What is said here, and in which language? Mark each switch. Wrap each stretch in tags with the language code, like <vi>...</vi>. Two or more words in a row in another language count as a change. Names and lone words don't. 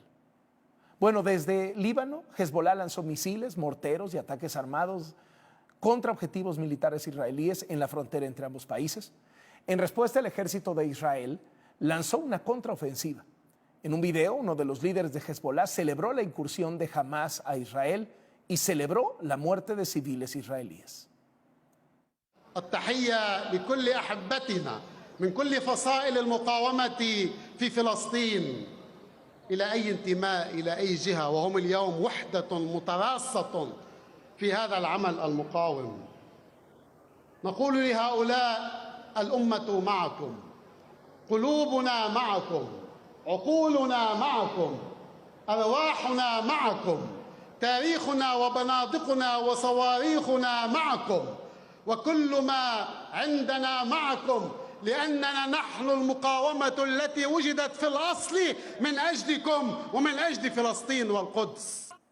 <es>Bueno, desde Líbano, Hezbollah lanzó misiles, morteros y ataques armados contra objetivos militares israelíes en la frontera entre ambos países. En respuesta, el ejército de Israel lanzó una contraofensiva. En un video, uno de los líderes de Hezbollah celebró la incursión de Hamas a Israel y celebró la muerte de civiles israelíes.</es> <ar>التحية لكل أحبتنا من كل فصائل المقاومة في فلسطين إلى أي انتماء إلى أي جهة، وهم اليوم وحدة متراصة في هذا العمل المقاوم. نقول لهؤلاء الأمة معكم، قلوبنا معكم، عقولنا معكم، أرواحنا معكم، تاريخنا وبنادقنا وصواريخنا معكم، وكل ما عندنا معكم، لأننا نحن المقاومة التي وجدت في الأصل من أجلكم ومن أجل فلسطين والقدس.</ar>